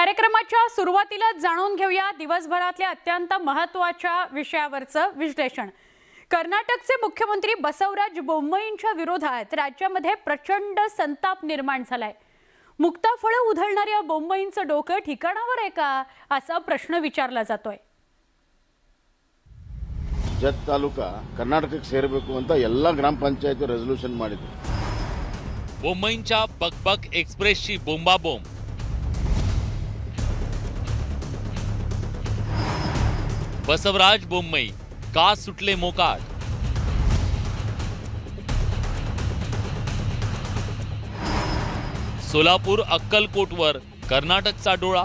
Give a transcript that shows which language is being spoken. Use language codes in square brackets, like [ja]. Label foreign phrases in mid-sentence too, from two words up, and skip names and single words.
[mr] कार्यक्रमाच्या सुरुवातीला जाणून घेऊया दिवसभरातल्या अत्यंत महत्त्वाच्या विषयावरचं विश्लेषण। कर्नाटकचे मुख्यमंत्री बसवराज बोम्मईंच्या विरोधात राज्यामध्ये प्रचंड संताप निर्माण झालाय। मुक्ताफळं उधळणाऱ्या बोम्मईंचं डोकं ठिकाणावर आहे का असा प्रश्न विचारला जातोय। [kn] ಜತ್ ತಾಲೂಕಾ ಕರ್ನಾಟಕಕ್ಕೆ ಸೇರಬೇಕು ಅಂತ ಎಲ್ಲ ಗ್ರಾಮ ಪಂಚಾಯತ್ ರೆಸಲ್ಯೂಷನ್ ಮಾಡಿದ್ರು। [mr] बोम्मईंच्या बकबक एक्सप्रेसची बोंबाबोंब। बसवराज बोम्मई का सुटले मोकाट? सोलापूर अक्कलकोटवर कर्नाटकचा डोळा।